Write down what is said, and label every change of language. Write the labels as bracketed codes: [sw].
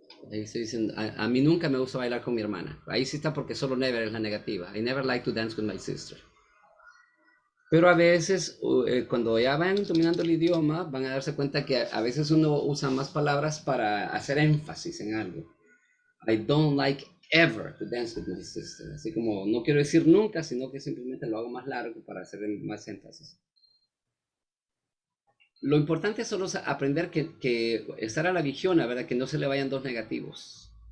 [es] Ahí estoy diciendo, a mí nunca me gusta bailar con mi hermana. Ahí sí está porque solo never es la negativa. [en] I never like to dance with my sister. [es] Pero a veces, cuando ya van dominando el idioma, van a darse cuenta que a veces uno usa más palabras para hacer énfasis en algo. [en] I don't like ever to dance with my sister. [es] Así como no quiero decir nunca, sino que simplemente lo hago más largo para hacer más énfasis. Lo importante es solo aprender que estar a la vigiona, ¿verdad? Que no se le vayan dos negativos.